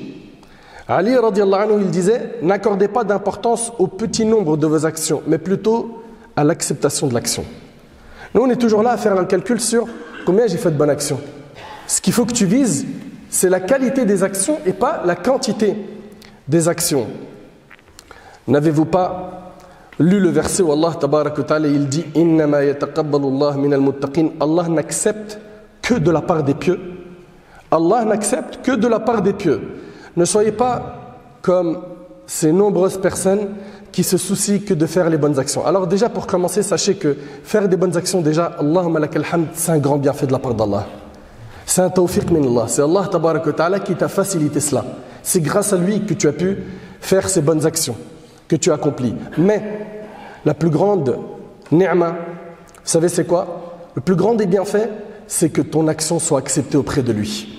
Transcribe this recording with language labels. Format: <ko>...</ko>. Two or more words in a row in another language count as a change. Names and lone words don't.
<fr>Ali</fr> <ar>رضي الله عنه,</ar> <fr>il disait, n'accordez pas d'importance au petit nombre de vos actions, mais plutôt à l'acceptation de l'action. Nous, on est toujours là à faire un calcul sur combien j'ai fait de bonnes actions. Ce qu'il faut que tu vises, c'est la qualité des actions et pas la quantité des actions. N'avez-vous pas lu le verset où Allah</fr> <ar>تبارك وتعالى,</ar> <fr>il dit</fr> <ar>إنما يتقبل الله من المتقين.</ar> <fr>Allah n'accepte que de la part des pieux. Allah n'accepte que de la part des pieux. Ne soyez pas comme ces nombreuses personnes qui se soucient que de faire les bonnes actions. Alors déjà pour commencer, sachez que faire des bonnes actions, déjà,</fr> <ar>اللهم لك الحمد,</ar> <fr>c'est un grand bienfait de la part d'Allah. C'est un</fr> <ar>توفيق من الله.</ar> <fr>C'est Allah</fr> <ar>تبارك وتعالى</ar> <fr>qui t'a facilité cela. C'est grâce à lui que tu as pu faire ces bonnes actions, que tu as accomplies. Mais la plus grande ni'ma, vous savez c'est quoi? Le plus grand des bienfaits, c'est que ton action soit acceptée auprès de lui.</fr>